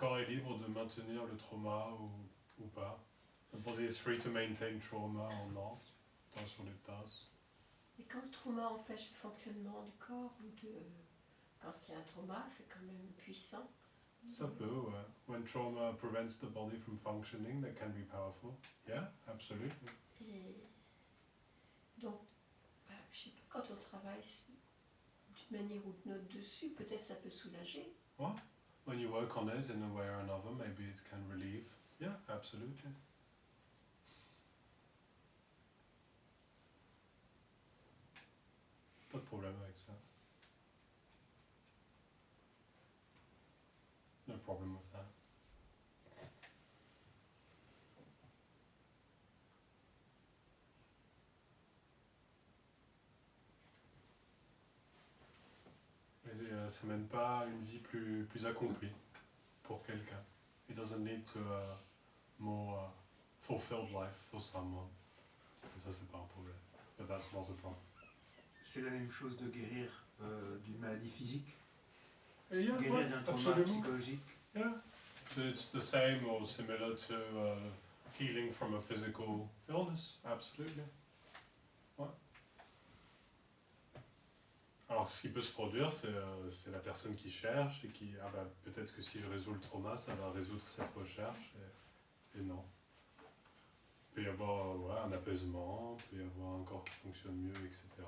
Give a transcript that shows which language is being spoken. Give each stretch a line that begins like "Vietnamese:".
French: est libre de maintenir le trauma ou pas.
English: The body is free to maintain trauma or not,
French: dans son état. Et quand le trauma empêche le fonctionnement du corps, quand il y a un trauma, c'est quand même puissant. Ça peut, ouais.
English: When trauma prevents the body from functioning, that can be powerful. Yeah, absolutely.
French: Et donc, je sais pas, quand on travaille d'une manière ou d'une autre dessus, peut-être ça peut soulager.
English: What? When you work on it in a way or another, maybe it can relieve. Yeah, absolutely.
French: Pas de problème avec ça.
English: No problem with that.
French: Mais ça mène pas une vie plus accomplie pour quelqu'un.
English: It doesn't lead to a more fulfilled life for someone.
French: Et ça, c'est pas un problème.
English: But that's not a problem.
French: C'est la même chose de guérir d'une maladie physique,
English: Yeah,
French: guérir d'un trauma absolument. psychologique.
English: Yeah. So it's the same or similar to healing from a physical illness. Absolutely. Ouais.
French: Alors, ce qui peut se produire, c'est la personne qui cherche et qui, peut-être que si je résous le trauma, ça va résoudre cette recherche, et non. Il peut y avoir un apaisement, il peut y avoir un corps qui fonctionne mieux, etc.